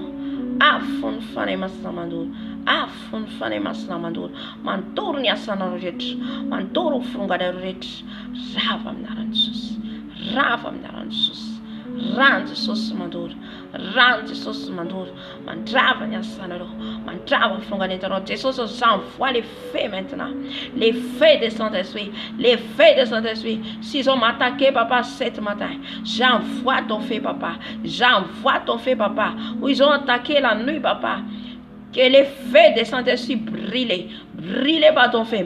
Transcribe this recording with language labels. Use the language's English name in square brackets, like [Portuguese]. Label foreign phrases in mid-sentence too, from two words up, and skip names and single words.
[Malagasy] Afo ny fanahy masina mandoro, afo ny fanahy masina mandoro, mandoro ny asanao rehetra, mandoro ny fironganao rehetra. Rava amin'ny anaran'i Jesosy, rava amin'ny anaran'i Jesosy. Rano Jesosy mandoro, rano Jesosy mandoro, mandrava ny asanareo, mandrava ny fironganentanao. Jesosy, [French] j'envoie les feux maintenant, les feux de Saint-Esprit, les feux de Saint-Esprit. S'ils ont m'attaqué, papa, cette matin, j'envoie ton feu, papa, j'envoie ton feu, papa. Où ils ont attaqué la nuit, papa, que les feux de Saint-Esprit brillent, brillent par ton feu.